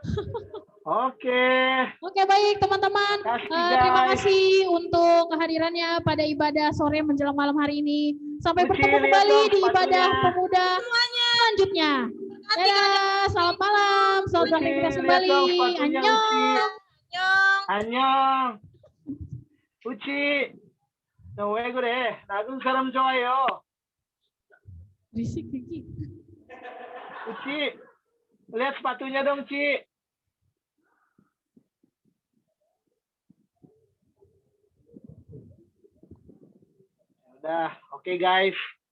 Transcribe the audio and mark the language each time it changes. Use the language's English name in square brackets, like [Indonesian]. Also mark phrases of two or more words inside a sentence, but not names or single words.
[Indonesian] Oke. Oke, baik teman-teman. Terima kasih untuk kehadirannya pada ibadah sore menjelang malam hari ini. Sampai bertemu kembali di ibadah pemuda selanjutnya. Dadah, selamat malam. Selamat beraktivitas kembali. [Korean] Annyeong. Annyeong. Uci. 너 왜 그래? nak은 사람 좋아요. [Indonesian] Risik, Vicky. Uci, lihat sepatunya dong, Ci. Udah, oke guys.